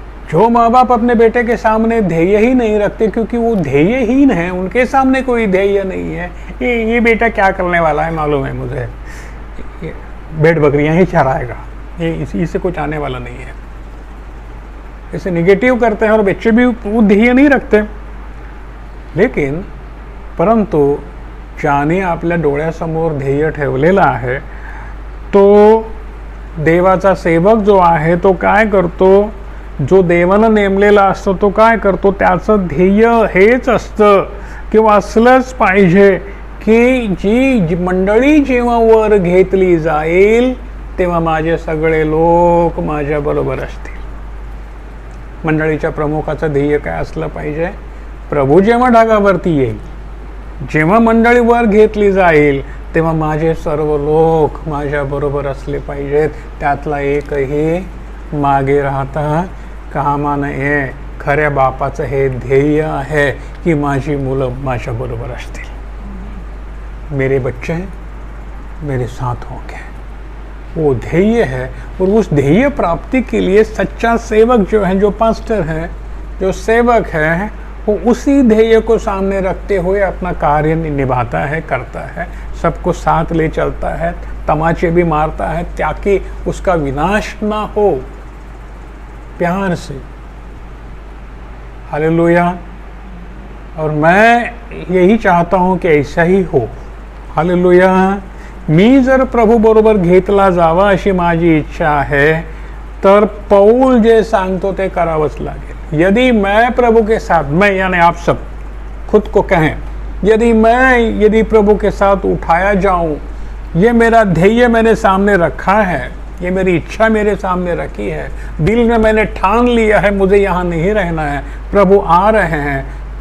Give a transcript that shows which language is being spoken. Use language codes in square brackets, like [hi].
[hi] जो माँ बाप अपने बेटे के सामने ध्येय ही नहीं रखते क्योंकि वो ध्येयहीन है, उनके सामने कोई ध्येय नहीं है. ये बेटा क्या करने वाला है मालूम है मुझे, भेड़ बकरियां ही चराएगा, ये इसी से कुछ आने वाला नहीं है. इसे निगेटिव करते हैं और बच्चे भी वो ध्येय नहीं रखते. [mr] लेकिन परंतु ज्याने आपल्या डोळ्यासमोर ध्येय ठेवलेलं आहे तो देवाचा सेवक जो आहे तो काय करतो, जो देवानं नेमलेला असतो तो काय करतो, त्याचं ध्येय हेच असतं किंवा असलंच पाहिजे की जी मंडळी जेव्हा वर घेतली जाईल तेव्हा माझे सगळे लोक माझ्या बरोबर असतील. मंडळीच्या प्रमुखाचं ध्येय काय असलं पाहिजे, प्रभू जेव्हा ढगावरती येईल, जेव्हा मंडळी वर घेतली जाईल तेव्हा माझे सर्व लोक माझ्या बरोबर असले पाहिजेत. त्यातला एकही मागे राहता कामा नये. खऱ्या बापाचं हे ध्येय आहे की माझी मुलं माझ्या बरोबर असतील. [hi] मेरे बच्चे मेरे साथ होंगे. वो ध्येय है. और उस ध्येय प्राप्ति के लिए सच्चा सेवक जो है, जो पास्टर है, जो सेवक है, वो उसी ध्येय को सामने रखते हुए अपना कार्य निभाता है, करता है, सबको साथ ले चलता है, तमाचे भी मारता है ताकि उसका विनाश ना हो. प्यार से. हालेलुया. और मैं यही चाहता हूँ कि ऐसा ही हो. हालेलुया. [mr] मी जर प्रभू बरोबर घेतला जावा अशी माझी इच्छा आहे तर पौल जे सांगतो ते करावंच लागेल. [hi] यदि मैं प्रभु के साथ, मैं यानी आप सब खुद को कहें, यदि प्रभु के साथ उठाया जाऊं, ये मेरा ध्येय मैंने सामने रखा है, ये मेरी इच्छा मेरे सामने रखी है, दिल में मैंने ठान लिया है मुझे यहाँ नहीं रहना है, प्रभु आ रहे हैं,